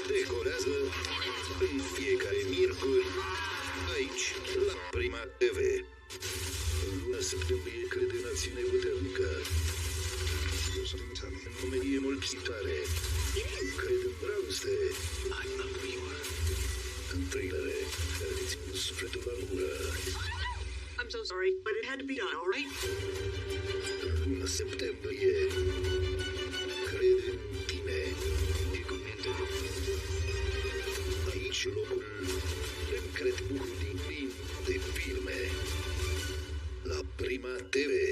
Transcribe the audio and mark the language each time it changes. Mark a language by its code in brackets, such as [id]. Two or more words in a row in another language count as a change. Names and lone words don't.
[ro] Decolează în fiecare miercuri, aici, la Prima TV. În luna septembrie crede în acțiune puternică. În comedie mulțitoare. Cred în dragoste. În trailere care îți țin sufletul la gură. [en] I'm so sorry, but it had to be done, all right? [ro] În luna septembrie crede în tine. Aici locul încredbucul din plin de filme. La Prima TV.